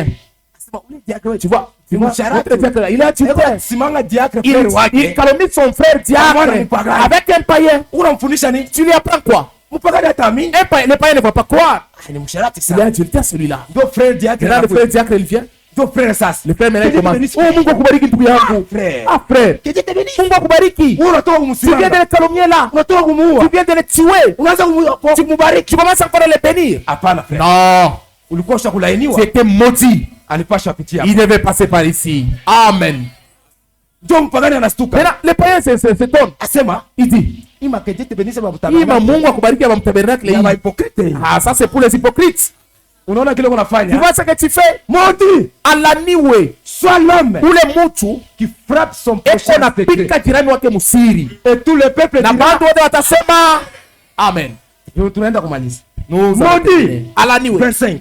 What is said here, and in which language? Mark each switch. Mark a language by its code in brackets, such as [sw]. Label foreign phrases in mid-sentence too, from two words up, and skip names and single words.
[fr] Tu vois, il calomnie son frère diacre avec un païen. Tu lui apprends quoi? Le païen ne va pas croire. Il est adultère celui-là. Le frère diacre il vient. Le frère maintenant commence. [sw] Oh, Mungu akubariki ndugu yangu. Ah frère. Mungu akubariki. [fr] Tu viens de le calomnier là. Tu viens de le tuer. Tu commences encore à le bénir. Non. C'était maudit. Il devait passer par ici. Amen. Maintenant, le païen s'étonne. Il dit, [sw] Mungu akubariki ya mtabernacle. [fr] Ah, ça c'est pour les hypocrites. Tu vois ce que tu fais? Maudit soit l'homme ou le mutu qui frappe son prochain et tout le peuple dira amen. Maudit 25.